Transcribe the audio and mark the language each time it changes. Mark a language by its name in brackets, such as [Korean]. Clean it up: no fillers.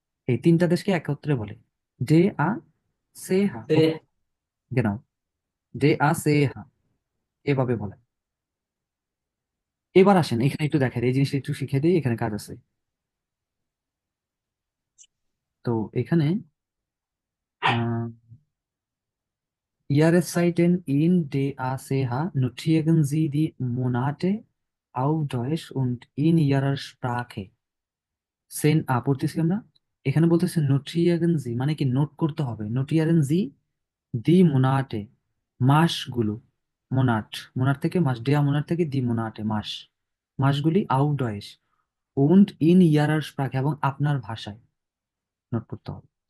[Bangla] এই তিনটা দেশকে একত্রে বলে DACH। সে genau, DACH এভাবে বলে। এবার আসেন এখানে একটু দেখেন, এই জিনিসটা একটু শিখে দিই, এখানে কাজ আছে। তো এখানে [German] Jahreszeiten in DACH notieren Sie die Monate auf Deutsch und in Ihrer Sprache। [Bangla] পড়তেছি আমরা, এখানে বলতেছে নোটিয়ারেন জি, মানে কি নোট করতে হবে। নোটিয়ারেন জি দি মোনাটে, মাসগুলো, মোনাট, মোনাট থেকে মাস, ডেয়া মোনাট থেকে দি মোনাটে মাস, মাসগুলি আউটডয়েস [German] und in ihrer Sprache [Bangla] এবং আপনার ভাষায় নোট করতে হবে।